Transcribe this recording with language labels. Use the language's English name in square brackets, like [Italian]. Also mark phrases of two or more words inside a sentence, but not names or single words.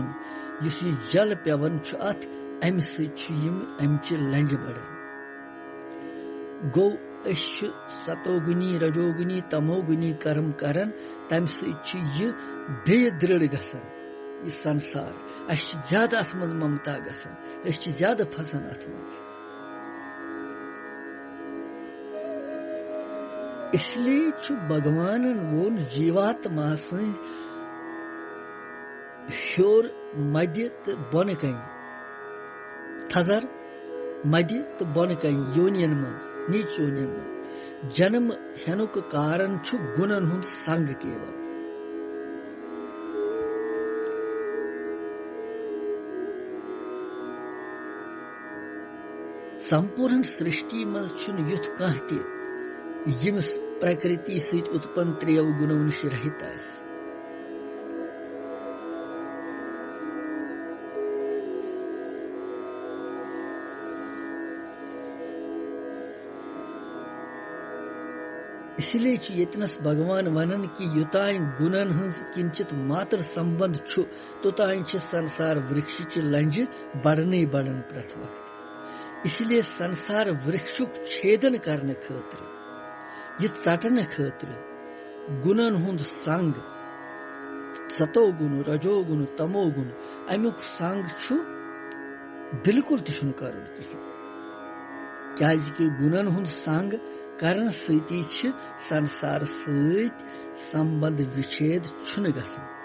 [Kashmiri] یُس یہِ جل پیوان چھُ اتھ امہِ سۭتۍ چھُ یِم امچہِ لنجہِ بڑان. گوٚو أسۍ چھِ ستوگُنی رجوگُنی تموگُنی کرم کران تمہِ سۭتۍ چھُ یہِ بیٚیہِ دृڑ گژھان یہِ سنسار. اسہِ چھِ زیادٕ اتھ منٛز ممتا گژھان أسۍ چھِ زیادٕ پھسان اتھ منٛز. [Urdu] اس لیے [Kashmiri] چھُ بھگوانن ووٚن جیواتما سٕنٛدۍ ہیوٚر مدِ تہٕ بۄنہٕ کنہِ تھزر مدِ تہٕ بۄنہٕ کنہِ یونین منٛز نیچ یونین منٛز جنم ہینُک کارن چھُ گُنن ہُنٛد سنگ کیول. سمپوٗرن سرشٹی منٛز چھُنہٕ یُتھ کانٛہہ تہِ ییٚمِس پرکرتی سۭتۍ اتپن 3 گُنو نِش رہِت آسہِ. [Urdu] اس لیے [Kashmiri] چھُ ییٚتنس بھگوان ونان کہِ یوٚتانۍ گُنن ہٕنٛز کِنچِت ماتر سمبند چھُ توٚتانۍ چھِ سنسار ورکشٕچہِ لنجہِ بڑنٕے بڑان پرٛٮ۪تھ وقت. [Urdu] اس لیے [Kashmiri] سنسار ورکشُک چھیدن کرنہٕ خٲطرٕ یہِ ژٹنہٕ خٲطرٕ گُنن ہُنٛد سنگ ستوگُن رجوگُن تموگُن امیُک سنگ چھُ بالکل تہِ چھُنہٕ کرُن کِہیٖنۍ. کیازِ کہِ گُنن ہُنٛد سنگ کرنہٕ سۭتی چھِ سنسار سۭتۍ سمبند وِچھید چھُنہٕ گژھان.